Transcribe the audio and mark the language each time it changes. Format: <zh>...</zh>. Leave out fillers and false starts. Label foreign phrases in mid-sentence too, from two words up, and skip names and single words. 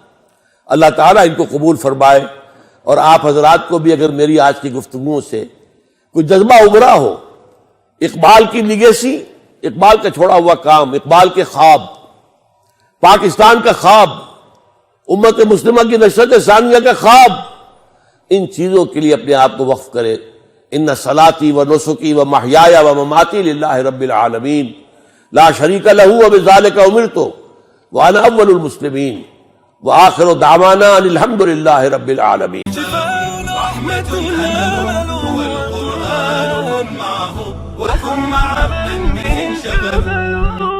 <ur>اللہ تعالیٰ ان کو قبول فرمائے. اور آپ حضرات کو بھی اگر میری آج کی گفتگو سے کوئی جذبہ ابھرا ہو، اقبال کی لیگیسی، اقبال کا چھوڑا ہوا کام، اقبال کے خواب، پاکستان کا خواب، امت مسلمہ کی نشرت ثانیہ کا خواب، ان چیزوں کے لیے اپنے آپ کو وقف کرے.</ur> <ar>ان صلاتی و نسکی و محیایا و مماتی للہ رب العالمین لا شریک لہ وبذالک امرت وانا اول المسلمین وآخر دعوانا ان الحمد للہ رب العالمین. وكن مع عبد من شباب</ar>